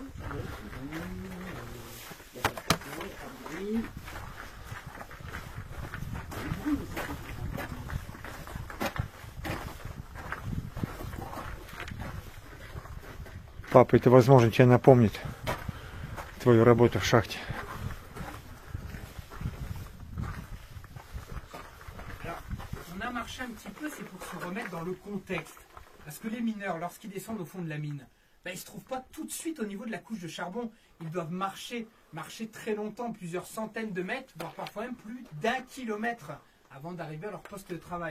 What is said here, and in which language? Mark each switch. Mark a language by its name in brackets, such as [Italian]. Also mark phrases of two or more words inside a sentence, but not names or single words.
[Russian] Папа, это, возможно, тебе напомнит твою работу в шахте. [French] On a marché un petit peu, c'est pour se remettre dans le contexte. Parce que les mineurs, lorsqu'ils descendent au fond de la mine, ben, ils ne se trouvent pas tout de suite au niveau de la couche de charbon. Ils doivent marcher très longtemps, plusieurs centaines de mètres, voire parfois même plus d'1 kilomètre avant d'arriver à leur poste de travail.